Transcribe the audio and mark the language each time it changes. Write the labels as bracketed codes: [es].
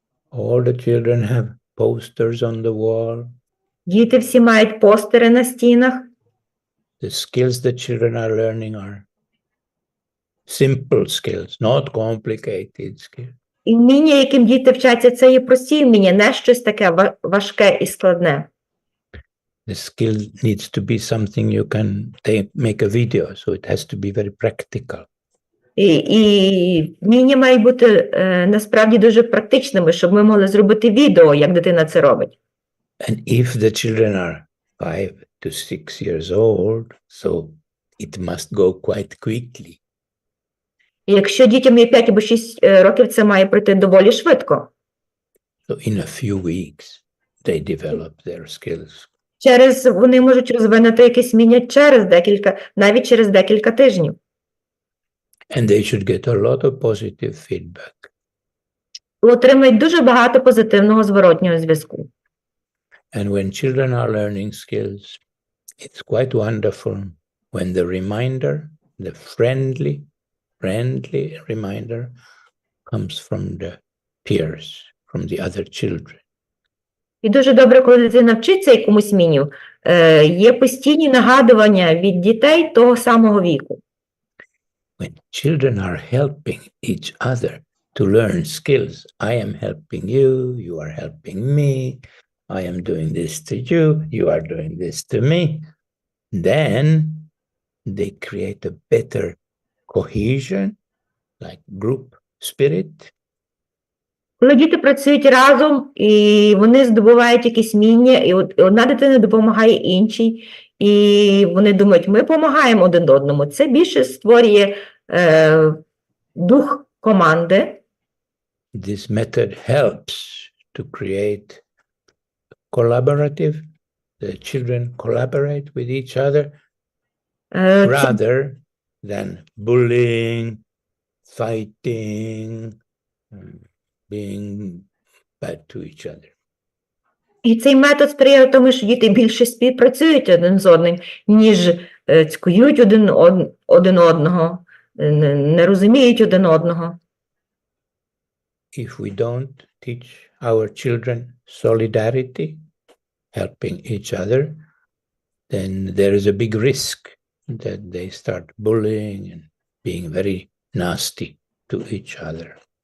[en] All the children have posters on the wall. [uk] Діти всі мають постери на стінах. [en] The skills the children are learning are simple skills, not complicated skills. [uk] І вміння, яким діти вчаться, це є прості вміння, не щось таке важке і складне. [en] The skill needs to be something you can make a video, so it has to be very practical. [uk] І вміння має бути насправді дуже практичними, щоб ми могли зробити відео, як дитина це робить. [en] And if the children are 5 to 6 years old, so it must go quite quickly. [uk] І якщо дітям є 5 або 6 років, це має пройти доволі швидко. [en] So in a few weeks, they develop their skills. [uk] Вони можуть розвинути якесь вміння навіть через декілька тижнів. [en] And they should get a lot of positive feedback. [uk] Отримають дуже багато позитивного зворотнього зв'язку. [en] And when children are learning skills, it's quite wonderful when the reminder, the friendly reminder comes from the peers, from the other children. [uk] І дуже добре, коли дитина вчиться якомусь вмінню, є постійні нагадування від дітей того самого віку. [en] When children are helping each other to learn skills, I am helping you, you are helping me, I am doing this to you, you are doing this to me, then they create a better cohesion, like group spirit. [uk] Коли діти працюють разом, і вони здобувають якісь вміння, і одна дитина допомагає іншій, і вони думають, ми допомагаємо один одному. Це більше створює дух команди. [en] This method helps to create collaborative. The children collaborate with each other rather than bullying, fighting, being bad to each other. [uk] І цей метод сприяє тому, що діти більше співпрацюють один з одним, ніж цькують один одного, не розуміють один одного. [en] If we don't teach our children solidarity, helping each other, then there is a big risk that they start bullying and being very nasty to each other.